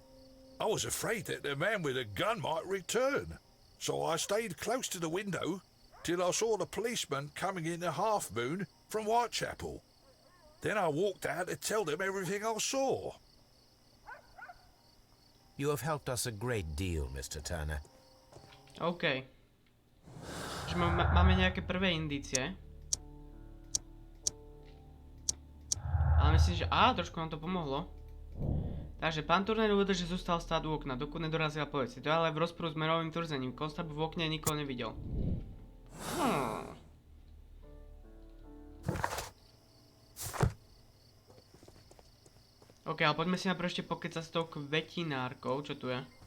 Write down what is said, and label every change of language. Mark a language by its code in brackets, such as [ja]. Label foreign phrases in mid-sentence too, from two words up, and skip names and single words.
[en] I was afraid that the man with a gun might return, so I stayed close to the window till I saw the policeman coming in the Half Moon from Whitechapel. Then I walked out to tell them everything I saw. You have helped us a great deal, Mr. Turner. OK. [sk] Čiže máme nejaké prvé indície. Ale myslím, že... trošku nám to pomohlo. Takže pán Turner uvedol, že zostal stáť u okna, [cs] dokud nedorazila [sk] polícia. To je ale v rozporu s merovým tvrzením. Konstabil v okne nikoho nevidel. OK, ale poďme si najprv ešte pokecať s tou kvetinárkou, čo tu je.